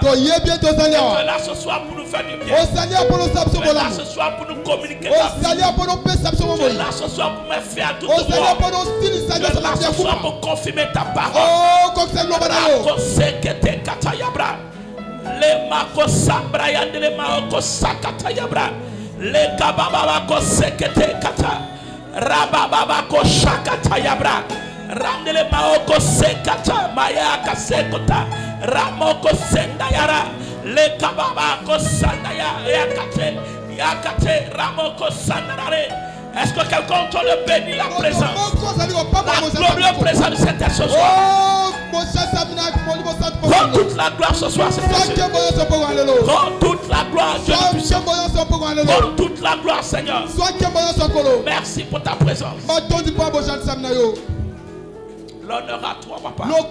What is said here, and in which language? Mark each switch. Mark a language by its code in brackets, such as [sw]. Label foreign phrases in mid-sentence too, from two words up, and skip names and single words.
[fr] Tu es là ce soir pour nous faire du bien. Tu es là ce soir pour nous communiquer ta vie. Tu es là ce soir pour me faire tout droit. Tu es là ce soir pour confirmer ta parole. Le kababa ko sekete kata rababa ko shakata yabra ramdele maoko sekata maya kasekota ramoko senda yara le kababa ko sandaya yakate ramoko sandare. Est-ce que quelqu'un entend le bénir la présence, la glorieuse présence de cet ce soir? Prends toute la gloire ce soir, Seigneur. Prends toute la gloire, Dieu puissant. Prends toute la gloire, Seigneur. Merci pour ta présence. L'honneur à toi, papa.